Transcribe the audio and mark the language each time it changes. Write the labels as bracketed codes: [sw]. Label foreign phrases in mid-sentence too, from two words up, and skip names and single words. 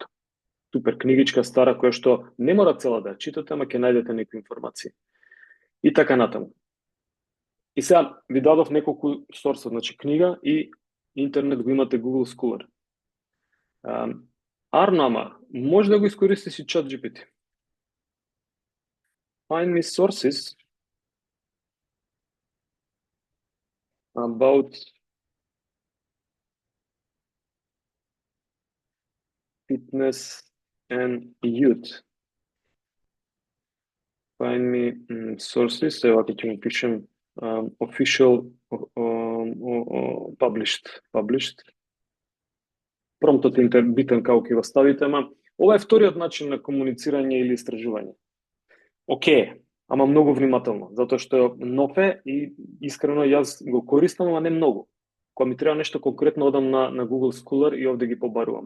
[mk] Супер книгичка стара која што не мора цела да читате, ама ќе најдете некои информации. И така натаму. И сега ви дадов неколку сорсот, значи книга и интернет го имате Google Scholar. Арнама, може да го искористиш и ChatGPT. [en] Find me sources about fitness and youth. Find me sources, [mk] evo ќе му пишем [en] official published. [mk] Промптот е битен како ќе го ставите, ама ова е вториот начин на комуницирање или истражување. Океј, ама многу внимателно, затоа што нов е и искрено јас го користам, ама не многу. Кога ми треба нешто конкретно, одам на Google Scholar и овде ги побарувам.